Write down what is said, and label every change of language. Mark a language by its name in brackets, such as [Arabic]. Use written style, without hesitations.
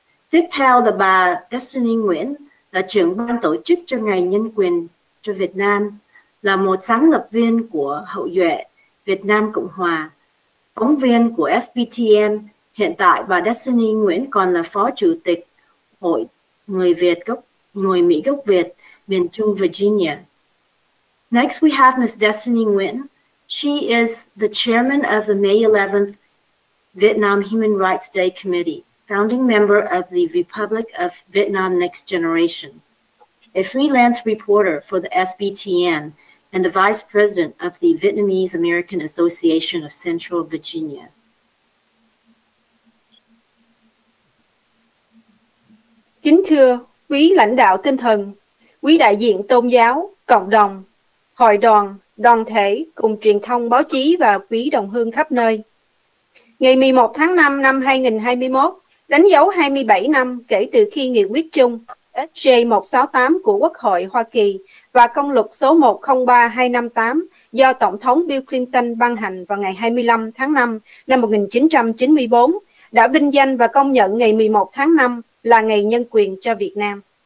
[Vietnamese] Tiếp theo là bà Destiny Nguyễn, là trưởng ban tổ chức cho Ngày Nhân quyền cho Việt Nam, là một sáng lập viên của Hậu duệ Việt Nam Cộng Hòa, phóng viên của SBTN. Hiện tại bà Destiny Nguyễn còn là phó chủ tịch Hội Người Mỹ gốc Việt, miền Trung Virginia. [English] Next, we have Ms. Destiny Nguyen. She is the chairman of the May 11th Vietnam Human Rights Day Committee, founding member of the Republic of Vietnam Next Generation, a freelance reporter for the SBTN, and the vice president of the Vietnamese American Association of Central Virginia. [Vietnamese] Kính thưa quý lãnh đạo tinh thần, quý đại diện tôn giáo, cộng đồng, hội đoàn, đoàn thể cùng truyền thông báo chí và quý đồng hương khắp nơi. Ngày 11 tháng 5 năm 2021 đánh dấu 27 năm kể từ khi nghị quyết chung SJ168 của Quốc hội Hoa Kỳ và công luật số 103258 do Tổng thống Bill Clinton ban hành vào ngày 25 tháng 5 năm 1994 đã vinh danh và công nhận ngày 11 tháng 5 là Ngày Nhân quyền cho Việt Nam.